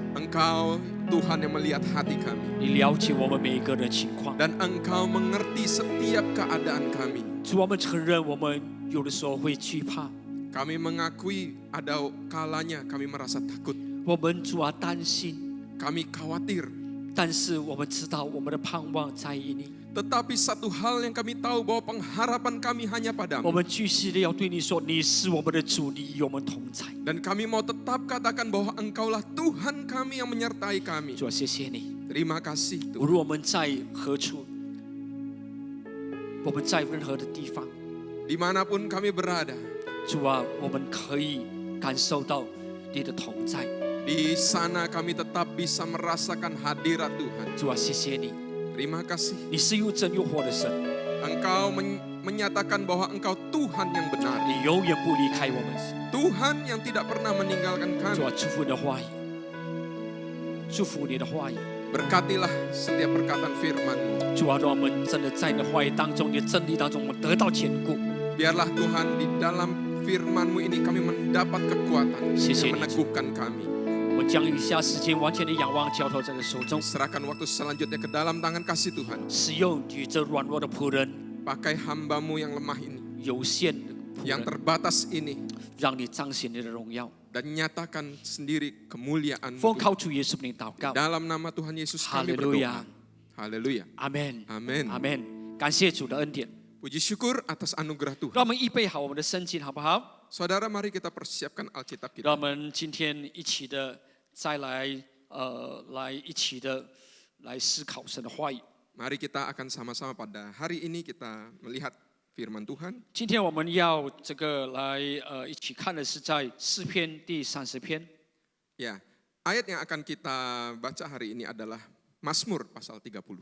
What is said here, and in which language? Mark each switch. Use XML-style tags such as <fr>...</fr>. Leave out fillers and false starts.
<id>Engkau Tuhan yang melihat hati kami.</id> <zh>你了解我们每一个人的情况。</zh> <id>Dan Engkau mengerti setiap keadaan kami.</id> <zh>主，我们承认我们有的时候会惧怕，</zh> <id>Kami mengakui ada kalanya kami merasa takut.</id> <zh>我们主啊担心，</zh> <id>Kami khawatir.</id> <zh>但是我们知道我们的盼望在于你。</zh> <id>Tetapi satu hal yang kami tahu bahwa pengharapan kami hanya</id> <zh>我</zh> <id>padamu.</id> <zh>们继续的要对你说，你是我们的主，你与我们同在。</zh> <id>Dan kami mau tetap katakan bahwa Engkaulah Tuhan kami yang menyertai kami.</id> <zh>主啊，谢谢你。</zh> <id>Terima kasih</id> <zh>无论我们在何处，我们在任何的地方，</zh> <id>Dimanapun kami berada,</id> <zh>主啊，我们可以感受到你的同在。</zh> <id>Di sana kami tetap bisa merasakan hadirat Tuhan.</id> <zh>主啊，谢谢你，</zh> <id>Terima kasih.</id> <zh>你是又真又活的神，</zh> <id>Engkau menyatakan bahwa Engkau Tuhan yang benar.</id> <zh>你永远不离开我们。</zh> <id>Tuhan yang tidak pernah meninggalkan</id> <zh>主</zh> <id>kami.</id> <zh>啊，祝福你的话语，祝福你的话语。</zh> <id>Berkatilah setiap perkataan firman-Mu.</id> <zh>主啊，让我们真的在你的话语当中，你的真理当中，我们得到坚固。</zh> <id>Biarlah Tuhan di dalam firman-Mu ini kami mendapat kekuatan</id> <zh>谢谢</zh> <id>yang</id> <zh>你，</zh> <id>meneguhkan kami.</id> <zh>我将以下时间完全的仰望交托在你手中，</zh> <id>Serahkan waktu selanjutnya ke dalam tangan kasih Tuhan.</id> <zh>使用你这软弱的仆人，</zh> <id>Pakai hamba-Mu yang lemah ini,</id> <zh>有限的仆</zh> <id>yang</id> <zh>人，</zh> <id>terbatas ini,</id> <zh>让你彰显你的荣耀。</zh> <id>dan nyatakan sendiri kemuliaan-Mu</id> <zh>奉</zh> <id>Tuhan.</id> <zh>靠主耶稣名祷告，</zh> <id>Dalam nama Tuhan Yesus kami</id> <zh>哈利路</zh> <id>berdoa.</id> <zh>亚，</zh> <id>Haleluya.</id> <zh>阿门，</zh> <id>Amin.</id> <zh>阿门。感谢主的恩典，</zh> <id>Puji syukur atas anugerah Tuhan.</id> <zh>让我们预备好我们的圣经，好不好？</zh> <id>Saudara, mari kita persiapkan Alkitab</id> <zh>让我们今天一起的再来一起的来思考神的话语。</zh> <id>Mari kita akan sama-sama pada hari ini kita melihat firman Tuhan.</id> <zh>今天我们要这个来一起看的是在诗篇第30篇。</zh> <id>Ya, ayat yang akan kita baca hari ini adalah Mazmur pasal 30.</id>